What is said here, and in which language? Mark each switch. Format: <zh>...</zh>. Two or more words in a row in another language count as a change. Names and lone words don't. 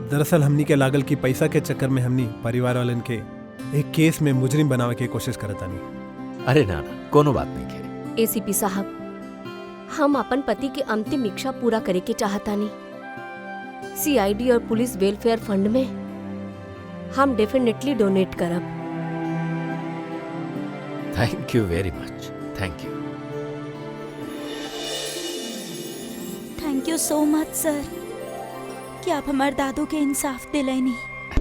<bho>दरअसल हमनी के लागल कि पैसा के चक्कर में हमनी परिवार वालन के एक केस में मुजरिम बनावे के कोशिश करता नहीं। अरे ना ना, कोनो बात नहीं के। एसीपी साहब, हम अपन पति के अंतिम इच्छा पूरा करे के चाहतानी। सीआईडी और पुलिस वेलफेयर फंड में हम डेफिनेटली डोनेट करब।</bho> <en>thank you very much, thank you. thank you so much sir</en> <bho>कि आप हमारे दादू के इंसाफ दिलैनी।</bho>